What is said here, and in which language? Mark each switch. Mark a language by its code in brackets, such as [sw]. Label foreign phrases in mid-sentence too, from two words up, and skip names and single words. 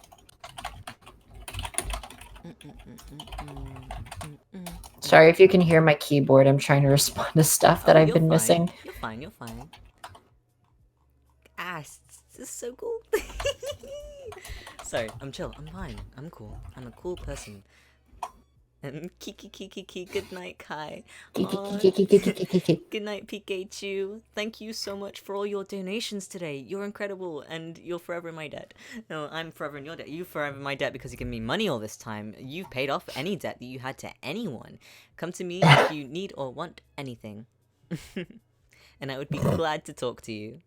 [en] Sorry if you can hear my keyboard. I'm trying to respond to stuff that I've you're been fine. missing. You're fine. Ah, this is so cool. Sorry, I'm chill. I'm fine. I'm cool. I'm a cool person. Kiki kiki kiki. Good night, Kai. Kiki, Aw, kiki, kiki, kiki, kiki. good night, Pikachu. Thank you so much for all your donations today. You're incredible, and you're forever in my debt. No, I'm forever in your debt. You forever in my debt because you give me money all this time. You've paid off any debt that you had to anyone. Come to me if you need or want anything, and I would be glad to talk to you.